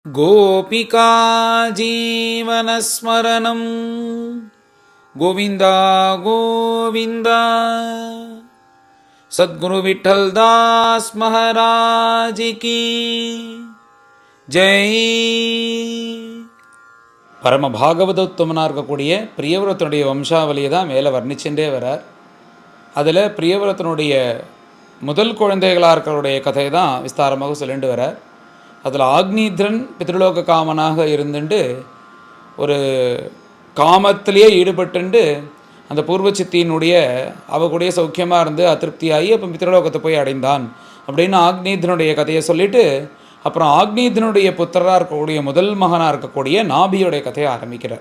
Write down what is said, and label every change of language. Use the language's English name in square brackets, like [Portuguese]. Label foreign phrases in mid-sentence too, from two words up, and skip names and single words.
[Sanskrit] गोपिका जीवनस्मरणं गोविन्दा गोविन्दा। [Hindi] सद्गुरु विठ्ठल दास महाराज की जय. [Tamil] பரம பாகவதோத்தமனாக இருக்கக்கூடிய பிரியவிரதனுடைய வம்சாவளியை தான் மேலே வர்ணிச்சுட்டே வரார். அதில் பிரியவிரதனுடைய முதல் குழந்தைகளாக இருக்கிறவருடைய கதையை தான் விஸ்தாரமாக சொல்லிட்டு வரார். அதில் ஆக்னீத்ரன் பித்ருலோக காமனாக இருந்துட்டு ஒரு காமத்திலேயே ஈடுபட்டு அந்த பூர்வச்சித்தியினுடைய அவக்கூடிய சௌக்கியமாக இருந்து அதிருப்தியாகி அப்போ பித்ருலோகத்தை போய் அடைந்தான் அப்படின்னு ஆக்னீத்ரனுடைய கதையை சொல்லிவிட்டு அப்புறம் ஆக்னீத்ரனுடைய புத்திரராக இருக்கக்கூடிய முதல் மகனாக இருக்கக்கூடிய நாபியோடைய கதையை ஆரம்பிக்கிறார்.